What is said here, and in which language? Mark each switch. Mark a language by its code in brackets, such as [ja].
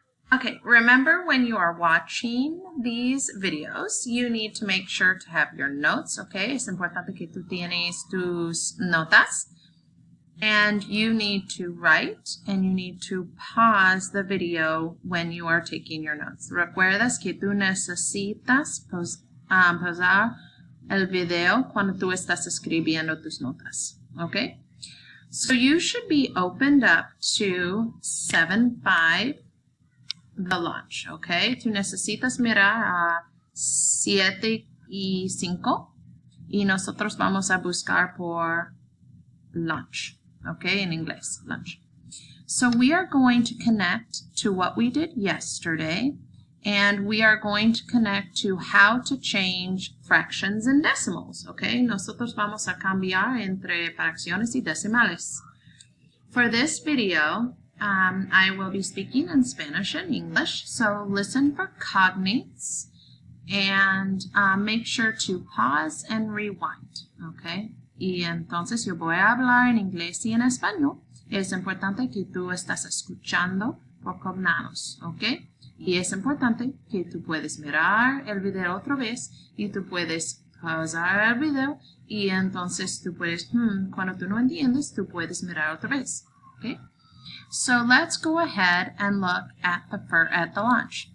[en] Okay, remember when you are watching these videos, you need to make sure to have your notes, okay? [es] Es importante que tú tienes tus notas. [en] And you need to write and you need to pause the video when you are taking your notes. [es] Recuerdas que tú necesitas pausar el video cuando tú estás escribiendo tus notas, okay? [en] So you should be opened up to 7.5. The lunch, okay? [es] Tú necesitas mirar a 7:05 y nosotros vamos a buscar por lunch, okay? [en] In inglés, lunch. So we are going to connect to what we did yesterday, and we are going to connect to how to change fractions and decimals, okay? [es] Nosotros vamos a cambiar entre fracciones y decimales. [en] For this video, I will be speaking in Spanish and English, so listen for cognates and make sure to pause and rewind, okay? [es] Y entonces yo voy a hablar en inglés y en español. Es importante que tú estás escuchando por cognados, okay? Y es importante que tú puedes mirar el video otra vez y tú puedes pausar el video y entonces tú puedes, cuando tú no entiendes, tú puedes mirar otra vez, okay? [en] So let's go ahead and look at the lunch.